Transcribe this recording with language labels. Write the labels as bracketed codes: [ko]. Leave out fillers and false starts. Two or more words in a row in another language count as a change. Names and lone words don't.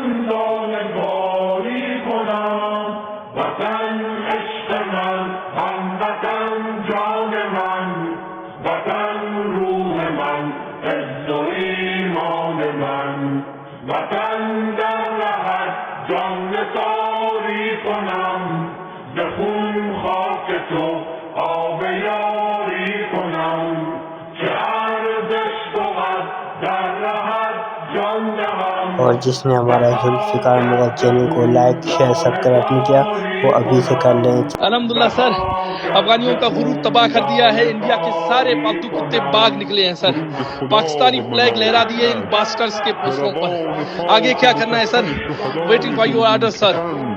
[fa] لاله کاری کنم وطن عشق من هموطن جان من وطن روح من عز و ایمان من وطن در رهت جان نثاری کنم به خون خاک تو آب یاری کنم چه ارزش بود در رهت جان دهم [ur] اور جس نے ہمارا ذوالفقار مغل چینل کو [en] like share subscribe [ur] نہیں کیا وہ ابھی سے کر لیں. الحمدللہ سر، افغانیوں کا غرور تباہ کر دیا ہے. انڈیا کے سارے پالتو کتے بھاگ نکلے ہیں سر۔ پاکستانی فلیگ لہرا دیے ان باسٹرز کے پوسٹروں پر. آگے کیا کرنا ہے سر? [en] waiting for your order sir.